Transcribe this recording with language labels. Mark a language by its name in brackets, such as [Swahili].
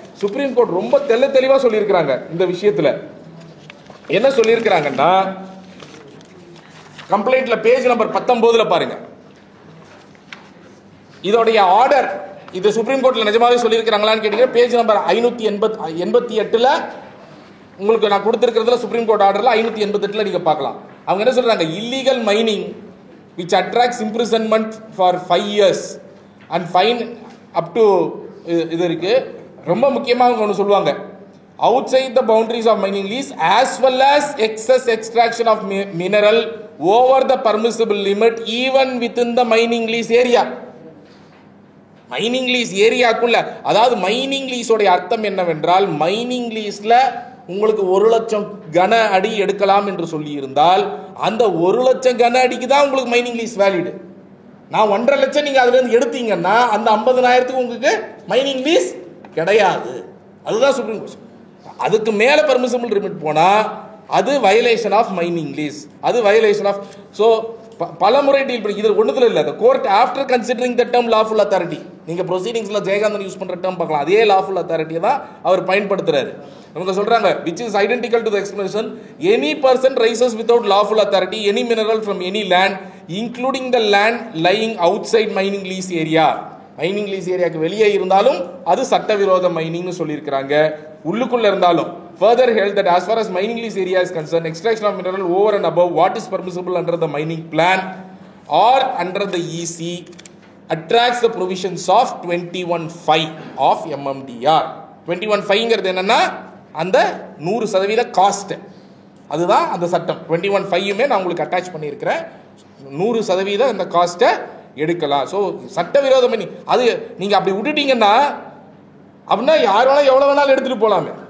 [Tamil] Supreme court ரொம்ப தெளிவா சொல்லியிருக்கிறாங்க. இந்த விஷயத்துல என்ன சொல்லியிருக்கிறாங்கன்னா, கம்ப்ளைண்ட்ல பேஜ் நம்பர் 19 பாருங்க. இதோடைய ஆர்டர், இது சுப்ரீம் கோர்ட்ல நிஜமாவே சொல்லியிருக்கிறாங்களான்னு கேட்டீங்கன்னா பேஜ் நம்பர் 588 உங்களுக்கு நான் கொடுத்திருக்கிறதுல சுப்ரீம் கோர்ட் ஆர்டர்ல 588 நீங்க பார்க்கலாம். அவங்க என்ன சொல்றாங்க, illegal mining [English] which attracts imprisonment for 5 years and fine up to [Tamil] இது இருக்கு. ரொம்ப முக்கியமாக அவங்க ஒன்று சொல்லுவாங்க, [English] outside the boundaries of mining lease as well as excess extraction of mineral over the permissible limit even within the mining lease area. [Tamil] Mining lease ஏரியாக்குள்ள, அதாவது mining லீஸோடைய அர்த்தம் என்னவென்றால், மைனிங் லீஸ்ல உங்களுக்கு 1 லட்சம் கன அடி எடுக்கலாம் என்று சொல்லி இருந்தால் அந்த 1 லட்சம் கன அடிக்கு தான் உங்களுக்கு மைனிங் லீஸ் வேலிடு. நான் 1.5 லட்சம் நீங்க அதுல இருந்து எடுத்தீங்கன்னா அந்த 50,000க்கு உங்களுக்கு மைனிங் லீஸ் கிடையாது. அதுதான் சுப்ரீம் கோர்ட். அதுக்கு மேல பெர்மிசிபிள் லிமிட் போனா அது வயலேஷன் ஆஃப் மைனிங் லீஸ், அது வயலேஷன் ஆஃப். ஸோ பல முறை டீல் பண்ணி இது ஒன்றுல இல்லை. [English] court after considering the term lawful authority, [Tamil] நீங்க ப்ரொசீடிங்ஸ்ல ஜெயகாந்தன் யூஸ் பண்ற டேர்ம் பார்க்கலாம், அதே லாஃபுல் அத்தாரிட்டியை தான் அவர் பயன்படுத்துறாரு. அவங்க சொல்றாங்க [English] which is identical to the expression any person raises without lawful authority any mineral from any land including the land lying outside mining lease area. [Tamil] Mining lease ஏரியாக்கு வெளியே இருந்தாலும் அது சட்டவிரோத மைனிங்னு சொல்லியிருக்கிறாங்க. உள்ளுக்குள்ள இருந்தாலும் [English] further held that as far as mining lease area is concerned, extraction of mineral over and above what is permissible under the mining plan or under the EC attracts the provisions of 21(5) of MMDR. [Tamil] 21(5) என்னன்னா அந்த 100% cost, அதுதான் அந்த சட்டம். 21(5) நான் உங்களுக்கு attach பண்ணியிருக்கிறேன். 100% அந்த காஸ்ட்டை எடுக்கலாம். ஸோ சட்டவிரோத மைனிங் அது நீங்க அப்படி விட்டுட்டீங்கன்னா அப்படின்னா யார் வேணாலும் எவ்வளோ வேணாலும் எடுத்துட்டு போகலாமே.